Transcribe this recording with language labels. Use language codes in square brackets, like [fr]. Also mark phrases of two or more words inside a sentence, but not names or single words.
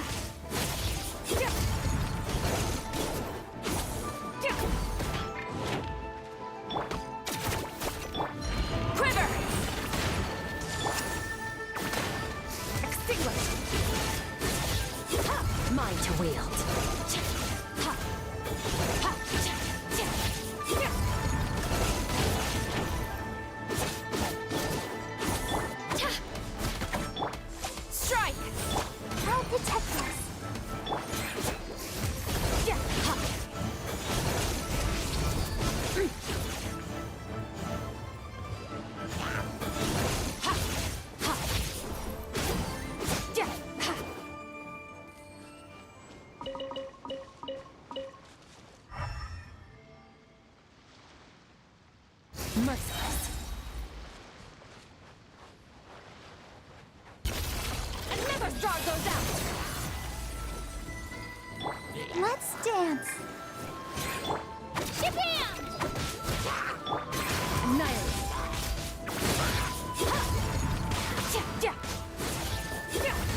[en] Tja! Tja! Quiver! Extinguish! Ha! Mine to wield! Tja! Ha! Ha! Tja! Tja! Tja! Tja! Strike! I'll protect us. Tja! Ha! Ha! Ha! Tja! Ha! Merciless. Another star goes out! Let's dance. Shabam! Annihilate. Ha! Tja! Tja! Tja!